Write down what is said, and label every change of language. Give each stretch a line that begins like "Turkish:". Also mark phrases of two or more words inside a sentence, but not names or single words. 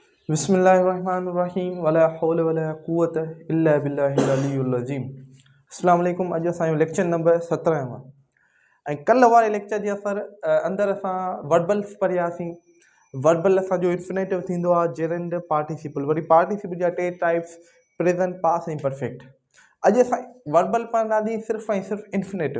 Arabic: بسم الله الرحمن الرحيم ولا حول ولا قوة إلا بالله العلي العظيم. السلام عليكم.
Sindhi: अॼु असांजो
English: lecture number
Sindhi: 17 आहे ऐं कल्ह वारे लेक्चर जे अंदरि असां वर्बल्स पढ़ियासीं। वर्बल असांजो इन्फिनेटिव थींदो आहे,
English: gerund, participle.
Sindhi: वरी पार्टिसिपल जा टे
English: types, present, past
Sindhi: ऐं परफेक्ट। अॼु असां वर्बल पढ़ंदासीं सिर्फ़ु ऐं सिर्फ़ु इन्फिनेटिव।